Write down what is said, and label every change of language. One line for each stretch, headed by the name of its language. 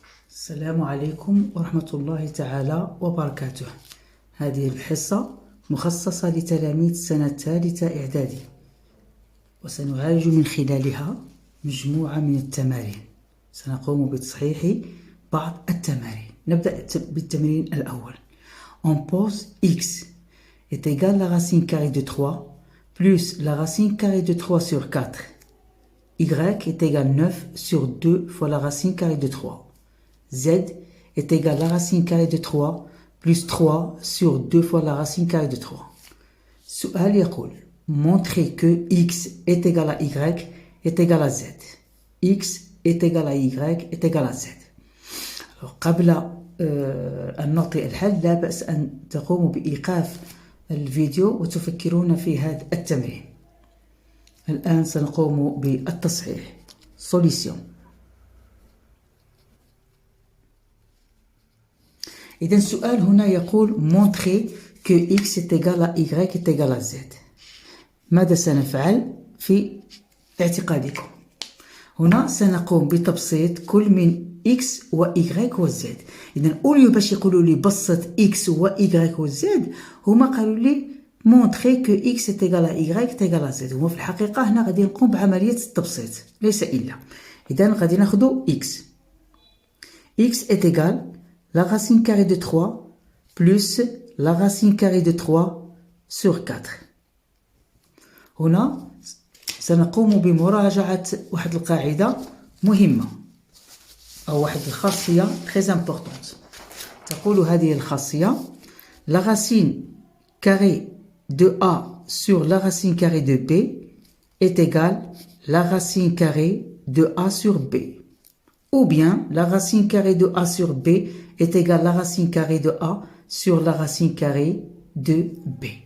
Arabic: السلام عليكم ورحمة الله تعالى وبركاته. هذه الحصة مخصصة لتلاميذ السنة الثالثة إعدادي، وسنعالج من خلالها مجموعة من التمارين. سنقوم بتصحيح بعض التمارين. نبدأ بالتمرين الأول.
French: On pose x est égal à la racine carrée de 3 plus la racine carrée de 3 sur 4. Y est égal 9 sur 2 fois la racine carrée de 3. Z est égal à la racine carrée de 3 plus 3 sur 2 fois la racine carrée de 3.
Arabic: السؤال يقول
French: montrer que x est égal à y est égal à z. x est égal à y est égal à z.
Arabic: Alors, قبل أن نعطي الحل لا بأس أن تقوموا بإيقاف الفيديو وتفكرون في هذا التمرين. الآن سنقوم بالتصحيح. solution. إذن السؤال هنا يقول
French: montrer que x est égal à y est égal à z.
Arabic: ماذا سنفعل في اعتقادكم؟ هنا سنقوم بتبسيط كل من x و y و z. إذن أوليو باش يقولوا لي بسط x و y و z، هما قالوا لي
French: montrer que x est égal à y est égal à z.
Arabic: هما في الحقيقة هنا غادي نقوم بعملية التبسيط ليس إلا. إذن غادي ناخدو x.
French: x est égal la racine carrée de 3 plus la racine carrée de 3 sur 4.
Arabic: هنا سنقوم بمراجعة واحد القاعدة مهمة أو واحد الخاصية
French: très importante.
Arabic: تقول هذه الخاصية
French: la racine carrée de a sur la racine carrée de b est égale la racine carrée de a sur b. Ou bien la racine carrée de a sur b est égale à la racine carrée de a sur la racine carrée de b.